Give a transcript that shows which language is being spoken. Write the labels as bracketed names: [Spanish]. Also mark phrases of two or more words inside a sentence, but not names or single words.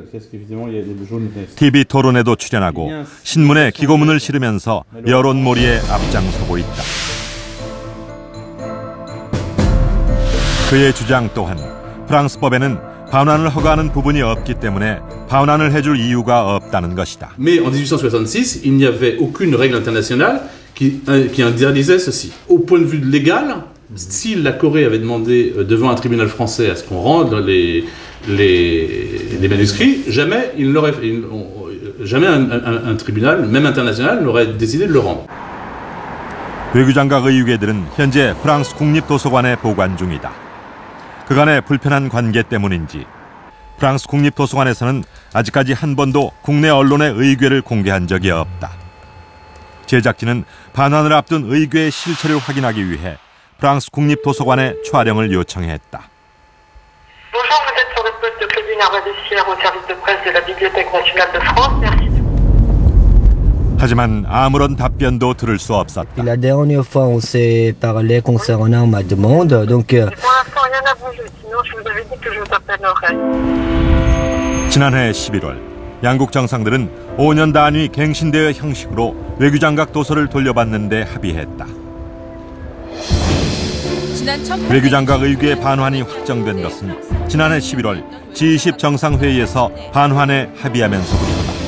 [Korean] TV 토론에도 출연하고 신문에 기고문을 실으면서 여론몰이에 앞장서고 있다. 그의 주장 또한 프랑스법에는 반환을 허가하는 부분이 없기 때문에 반환을 해줄 이유가 없다는 것이다. [French] Mais en 1866, il n'y avait aucune règle internationale qui interdisait ceci. Au point de vue légal, si la Corée avait demandé devant un tribunal français à ce qu'on rende les manuscrits, jamais un tribunal, même international, n'aurait décidé de le rendre. [Korean] 외규장각 의궤들은 현재 프랑스 국립도서관에 보관 중이다. 그간의 불편한 관계 때문인지 프랑스 국립도서관에서는 아직까지 한 번도 국내 언론의 의궤를 공개한 적이 없다. 제작진은 반환을 앞둔 의궤의 실체를 확인하기 위해 프랑스 국립도서관에 촬영을 요청했다. [French] Bonjour, vous êtes sur le poste de Claudine Armadissière au service de presse de la Bibliothèque nationale de France. Merci. [Korean] 하지만 아무런 답변도 들을 수 없었다. [French] La dernière fois, on s'est parlé concernant ma demande, donc. Pour l'instant, rien n'a bougé. Sinon, je vous avais dit que je vous appellerai. [Korean] 지난해 11월, 양국 정상들은 5년 단위 갱신대의 형식으로 외규장각 도서를 돌려받는 데 합의했다. 외규장각 의궤 반환이 확정된 것은 지난해 11월 G20 정상회의에서 반환에 합의하면서부터다.